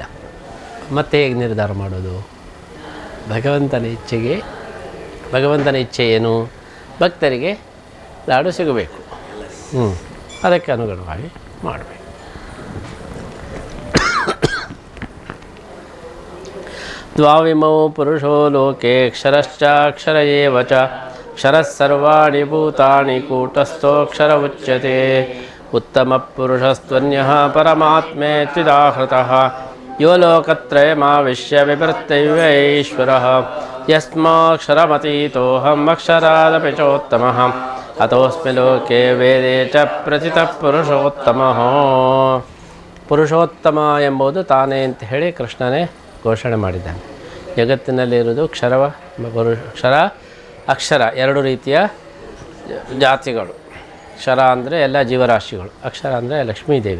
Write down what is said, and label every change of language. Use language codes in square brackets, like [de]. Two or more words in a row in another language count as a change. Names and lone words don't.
[kn] ಮತ್ತೆ ಹೇಗೆ ನಿರ್ಧಾರ ಮಾಡೋದು? ಭಗವಂತನ ಇಚ್ಛೆ ಏನು? ಭಕ್ತರಿಗೆ ಲಾಡು ಸಿಗಬೇಕು. ಅದಕ್ಕೆ ಅನುಗುಣವಾಗಿ ಮಾಡಬೇಕು. [sa] ದ್ವಾವಿಮೌ ಪುರುಷೋ ಲೋಕೆ ಕ್ಷರಶ್ಚಾಕ್ಷರ ಏವ ಚ ಕ್ಷರಃ ಸರ್ವಾಣಿ ಭೂತಾನಿ ಕೂಟಸ್ಥೋಕ್ಷರ ಉಚ್ಯತೆ. ಉತ್ತಮ ಪುರುಷಸ್ತ್ವನ್ಯಃ ಪರಮಾತ್ಮೇತ್ಯುದಾಹೃತಃ ಯೋ ಲೋಕತ್ರಯಮಾವಿಶ್ಯ ವಿವೃತ್ತೈವ ಈಶ್ವರಃ ಯಸ್ಮಾಕ್ಷರಮತೀತೋಹಂ ಅಕ್ಷರಾದಪಿ ಚೋತ್ತಮಃ ಅತೋಸ್ಮಿ ಲೋಕೆ ವೇದೇ ಚ ಪ್ರಚಿತಃ ಪುರುಷೋತ್ತಮಃ. [kn] ಪುರುಷೋತ್ತಮ ಎಂಬುದು ತಾನೇ ಅಂತ ಹೇಳಿ ಕೃಷ್ಣನೇ ಘೋಷಣೆ ಮಾಡಿದ್ದಾನೆ. ಜಗತ್ತಿನಲ್ಲಿರುವುದು ಕ್ಷರ, ಅಕ್ಷರ ಎರಡು ರೀತಿಯ ಜಾತಿಗಳು. ಕ್ಷರ ಅಂದರೆ ಎಲ್ಲ ಜೀವರಾಶಿಗಳು, ಅಕ್ಷರ ಅಂದರೆ ಲಕ್ಷ್ಮೀದೇವಿ.